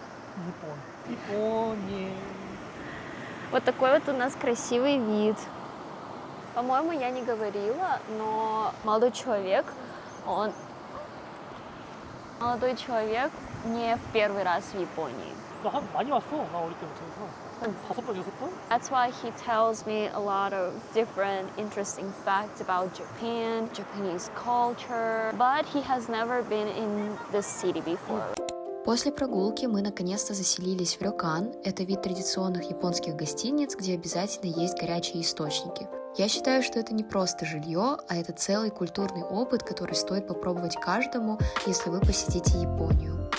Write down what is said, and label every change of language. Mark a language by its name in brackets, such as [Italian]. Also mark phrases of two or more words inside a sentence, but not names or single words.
[Russian] Япония. Вот такой вот у нас красивый вид. По-моему, я не говорила, но молодой человек не в первый раз в Японии. [Korean] 나 많이 왔어. 나 어릴 때부터. 한 5번, 6번? [English] That's why he tells me a lot of different interesting facts about Japan, Japanese culture, but he has never been in this city before. [Russian] После прогулки мы наконец-то заселились в рёкан. Это вид традиционных японских гостиниц, где обязательно есть горячие источники. Я считаю, что это не просто жилье, а это целый культурный опыт, который стоит попробовать каждому, если вы посетите Японию.